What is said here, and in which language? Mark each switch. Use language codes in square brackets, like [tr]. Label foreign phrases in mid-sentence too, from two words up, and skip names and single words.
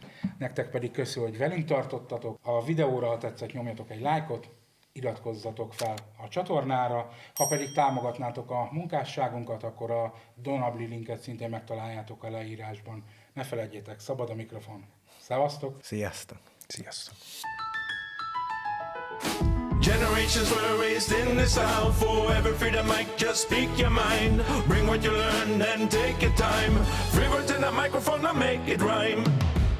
[hu] Nektek pedig köszönjük, hogy velünk tartottatok. A videóra, ha tetszett, nyomjatok egy lájkot, iratkozzatok fel a csatornára. Ha pedig támogatnátok a munkásságunkat, akkor a Donabli linket szintén megtaláljátok a leírásban. Ne feledjétek, szabad a mikrofon. Szevasztok! Sziasztok! Sziasztok! [en] Generations were raised in the South, forever free the mic, just speak your mind. Bring what you learned and take your time. Free words in the microphone, now make it rhyme.